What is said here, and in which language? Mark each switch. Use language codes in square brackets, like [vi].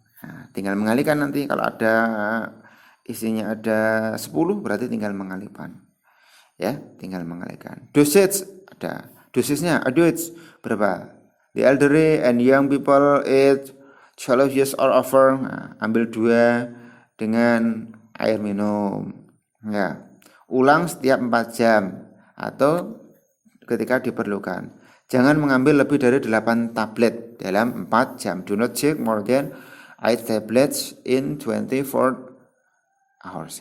[id] Nah, tinggal mengalihkan nanti, kalau ada isinya ada 10 berarti tinggal mengalihkan. Ya, tinggal mengalihkan. Dosage ada. Dosisnya adults berapa? [en] The elderly and young people age 12 years or over. [id] Nah, ambil 2 dengan air minum. Ya. Ulang setiap 4 jam atau ketika diperlukan. Jangan mengambil lebih dari 8 tablet dalam 4 jam. [en] Do not take more than 8 tablets in 24 hours.